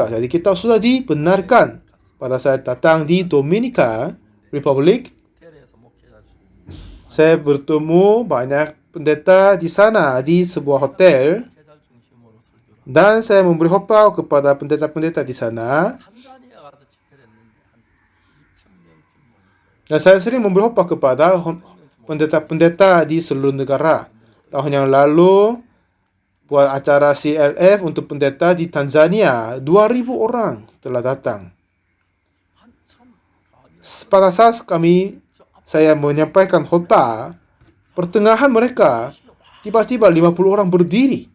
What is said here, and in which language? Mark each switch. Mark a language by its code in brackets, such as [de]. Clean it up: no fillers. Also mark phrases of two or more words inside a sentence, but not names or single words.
[id] Jadi kita sudah dibenarkan. Pada saat datang di Dominika Republic, saya bertemu banyak pendeta di sana, di sebuah hotel. Dan saya memberi khotbah kepada pendeta-pendeta di sana. [ko] 탄자니아 가서 집회를 했는데 한 2,000명쯤 모였어요. [id] Dan saya sering memberi khotbah kepada pendeta-pendeta di seluruh negara. Tahun yang lalu buat acara CLF untuk pendeta di Tanzania, 2.000 orang telah datang. [ko] 한참 [id] Pada saat saya menyampaikan khotbah, pertengahan mereka tiba-tiba 50 orang berdiri.